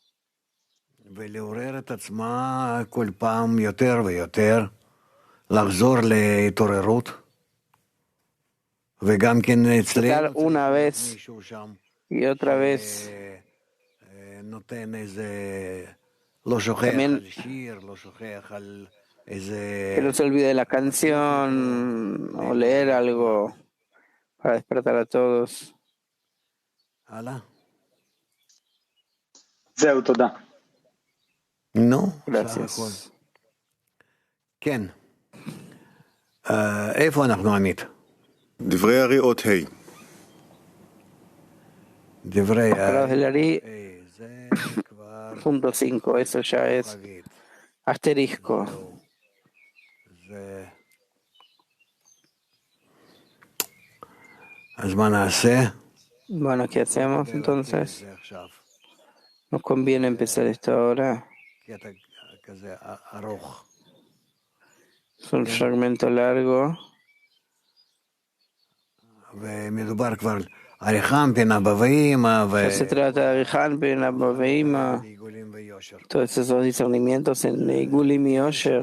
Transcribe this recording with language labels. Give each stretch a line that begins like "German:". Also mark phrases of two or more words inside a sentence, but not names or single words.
Spanish: Tratar una vez y otra vez también que no se olvide la canción o leer algo para despertar a todos.
Hebrew: זהו, תודה.
Spanish: Gracias.
Hebrew: כן. איפה אנחנו, עמית? דברי הארי אות ה'. דברי הארי,
Spanish: punto 5, eso ya es asterisco.
Hebrew: אז מה נעשה?
Spanish: Bueno, ¿qué hacemos entonces? Nos conviene empezar esto ahora. Es un fragmento largo. Ya se trata de Arihanpin, Abaveima, todos esos discernimientos en Igulim y Osher.